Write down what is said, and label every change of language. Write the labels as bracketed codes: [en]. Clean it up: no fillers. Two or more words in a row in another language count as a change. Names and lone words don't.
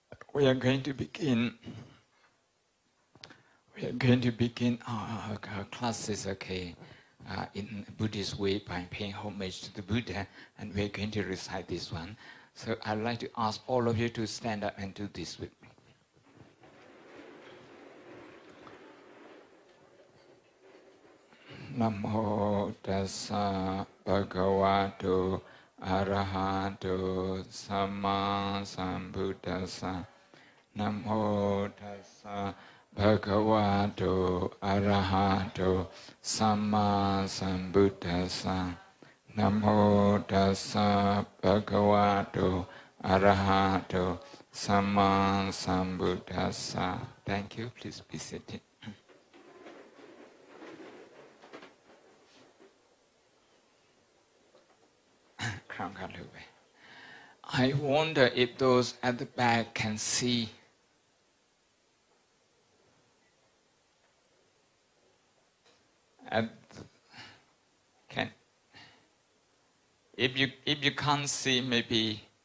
[en] We are going to begin. We are going to begin our classes, okay, in a Buddhist way by paying homage to the Buddha, and we are going to recite this one. So I'd like to ask all of you to stand up and do this with me. [pi] Namo tassa bhagavato arahato samma sambuddhassa. Namo tassa bhagavato arahato samma sambuddhassa. Namo tassa bhagavato arahato samma sambuddhassa. [en] Thank you. Please be seated. I wonder if those at the back can see. If you can't see, maybe.